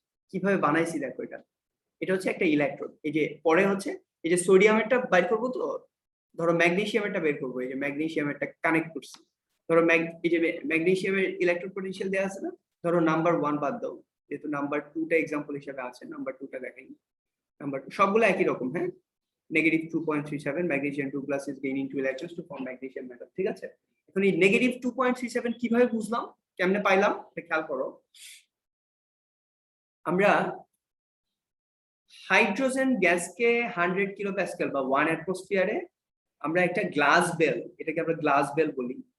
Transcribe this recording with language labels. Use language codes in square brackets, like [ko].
[bn] কিভাবে বানাইছি দেখো, এটা হচ্ছে একটা ইলেকট্রোড। এই যে পরে হচ্ছে এই যে সোডিয়ামেরটা বের করবো, তো ধরো ম্যাগনেসিয়ামেরটা বের করবো, এই যে ম্যাগনেসিয়ামেরটা কানেক্ট করছি, ধরো এই যে ম্যাগনেসিয়ামের ইলেকট্রোড পোটেনশিয়াল দেওয়া আছে না, ধরো নাম্বার 1 বাদ দাও, যেহেতু নাম্বার 2টা এক্সাম্পল হিসেবে আছে, নাম্বার 2টা দেখাই। নাম্বার 2 সবগুলো একই রকম, হ্যাঁ, [en] -2.37 magnesium 2+ is gaining 2 electrons to form magnesium metal, [bn] ঠিক আছে? এখন এই -2.37 কিভাবে বুঝলাম, কেমনে পাইলাম এটা খেয়াল করো। আমরা হাইড্রোজেন গ্যাসকে 100 কিলোপ্যাসকেল বা 1 অ্যাটমসফিয়ারে আমরা একটা গ্লাস বেল, এটাকে আমরা গ্লাস বেল বলি,